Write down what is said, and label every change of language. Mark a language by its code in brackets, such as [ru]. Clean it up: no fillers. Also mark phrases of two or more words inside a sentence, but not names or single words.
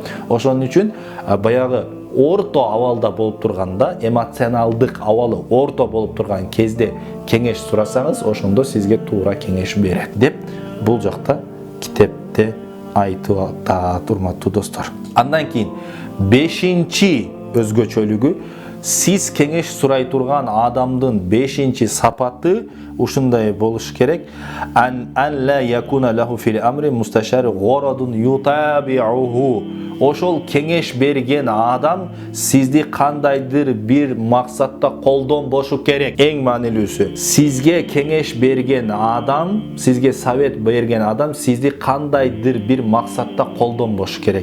[ky] Ошон үчүн баягы орто абалда болуп турганда, эмоционалдык абалы орто болуп турган кезде кеңеш сурасаңыз, ошондо сизге туура кеңеш берет деп бул жакта китепте айтып атат, урматтуу достор. Андан кийин 5-чи өзгөчөлүгү, сиз кеңеш сурай турган адамдын 5-чи сапаты ушундай болуш керек. [ar] أن لا يكون له في الأمر المستشار غرض يتابعه. [ky] Ошол кеңеш берген адам сизди кандайдыр бир максатта колдонбошу керек. Эң маанилүүсү, сизге кеңеш берген адам, сизге совет берген адам сизди кандайдыр бир максатта колдонбошу керек.